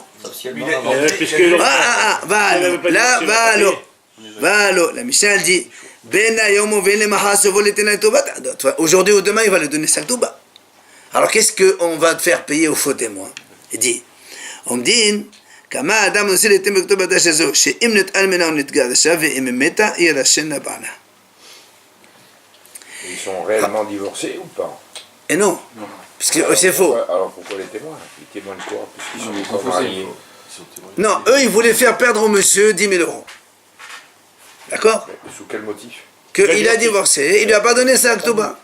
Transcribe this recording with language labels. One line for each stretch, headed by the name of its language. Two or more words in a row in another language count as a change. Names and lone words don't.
French: Puisque La Mishnah elle dit aujourd'hui ou demain il va le donner sa Ktouba. Alors qu'est-ce qu'on va faire payer aux faux témoins? Il dit on dit
Hebrew: כמה האדם נושא ליתן בכתובתה שזו, שאם נטען ממנה או נתגרשה ואם מתה, היא ירשנה בעלה.
French: Ils sont réellement divorcés ou pas? Et non, parce que c'est faux. Alors pourquoi les témoins? Ils témoignent quoi? Puisqu'ils sont pas mariés. Non, eux ils voulaient faire perdre au monsieur 10 000 euros. D'accord? Mais sous quel motif? Qu'il a divorcé, il lui a pas donné sa Ktouba.